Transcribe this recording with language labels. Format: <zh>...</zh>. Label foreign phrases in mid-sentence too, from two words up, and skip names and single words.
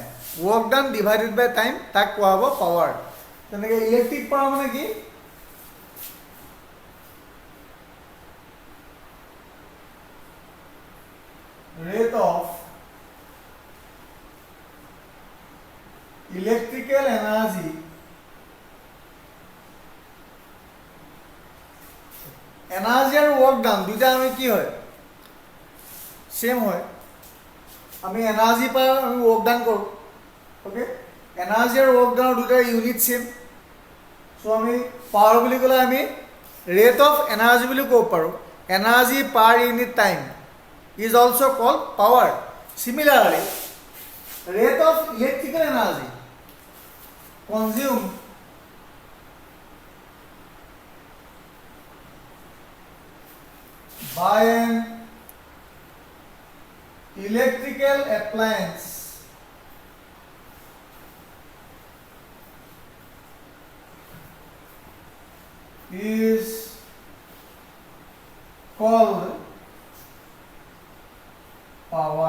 <en>Work done divided by time,</en> <as>তাক কোৱা হ'ব</as> <en>power.</en> <as>Teneke electric power mane ki?</as> <en>Rate of electrical energy</en> <as>আর</as> <en>work done</en> <as>দুইটা আমি কি হয় সেম হয় আমি এনার্জি পাই আমি</as> <en>work done</en> <as>করব ওকে এনার্জি আর ওয়ার্ক ডান দুইটা</as> <en>unit same so</en> <as>আমি পাওয়ার বুলি কলে আমি</as> <en>rate of energy</en> <as>বুলি কব পাৰো</as> <en>energy per unit time is also called power. Similarly, rate of electrical energy consumed by an electrical appliance is called power.</en>